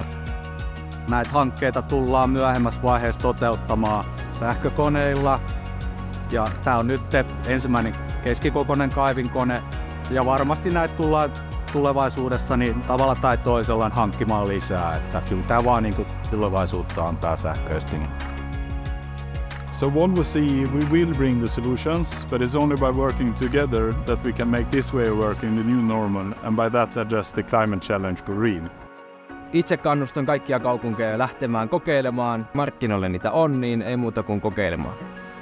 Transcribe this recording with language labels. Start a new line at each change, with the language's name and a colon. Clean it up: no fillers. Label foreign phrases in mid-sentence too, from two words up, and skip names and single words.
Finnish: Näitä hankkeita tullaan myöhemmässä vaiheessa toteuttamaan sähkökoneilla. Ja tämä on nyt ensimmäinen keskikokoinen kaivinkone. Ja varmasti näitä tullaan tulevaisuudessa niin tavalla tai toisella hankkimaan lisää. Että kyllä tämä vaan niin tulevaisuutta on tämä sähköistyminen.
English: So what we see, we will bring the solutions, but it's only by working together that we can make this way of working the new normal, and by that address the climate challenge for real.
Finnish: Itse kannustan kaikkia kaupunkeja lähtemään kokeilemaan. Markkinoille niitä on, niin ei muuta kuin kokeilemaan.